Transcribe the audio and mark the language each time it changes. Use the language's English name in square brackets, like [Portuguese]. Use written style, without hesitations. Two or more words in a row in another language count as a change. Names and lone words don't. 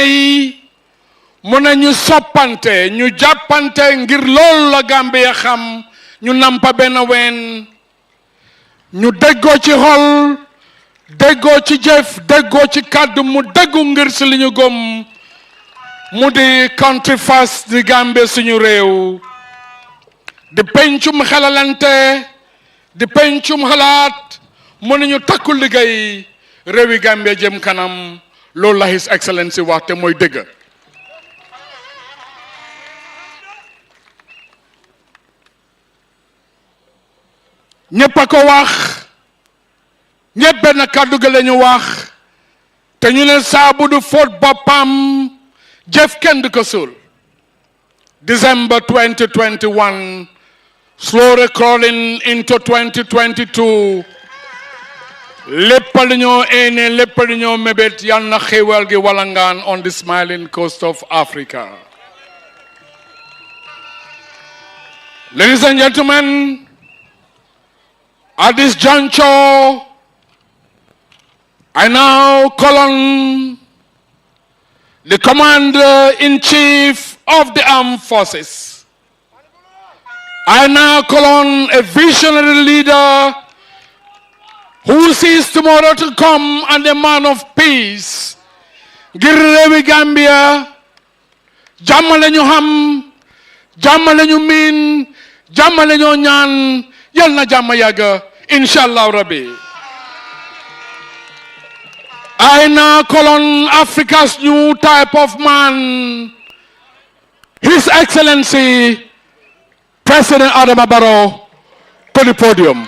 [Wolof] yi mu ne ñu soppante ñu jàppante ngir loolu la Gambia xam ñu nampa benn ween ñu déggoo ci xol déggoo ci jëf déggoo ci kàddu mu déggu ngir si li ñu gëm mu di [English] country first [Wolof] di Gambia suñu réew di pencum xelalante di pencum xalaat mu ne ñu takku liggéey réewi Gambia jëm kanam loolu la [English] His Excellency [Wolof] wax te mooy dëgg. ñépp a ko wax ñépp benn kàddu gi la ñu wax te ñu ne saabu du fóot boppam jëf kenn du ko suul. [English] December 2021 slowly crawling into 2022 [Wolof] lépp lu ñoo éene lépp lu ñoo mébét yal na xéewal gi walangaan [English] on the smiling coast of Africa. Ladies and gentlemen, at this juncture, I now call on the Commander-in-Chief of the Armed Forces. I now call on a visionary leader who sees tomorrow to come and a man of peace. [Wolof] Ngir réewi Gambia jàmm lañu xam jàmm lañu miin jàmm lañu ñaan yal na jàmm yàgg [Arabic] إن شاء الله ربي. [English] I now call on Africa's new type of man, His Excellency President Adama Barrow, to the podium.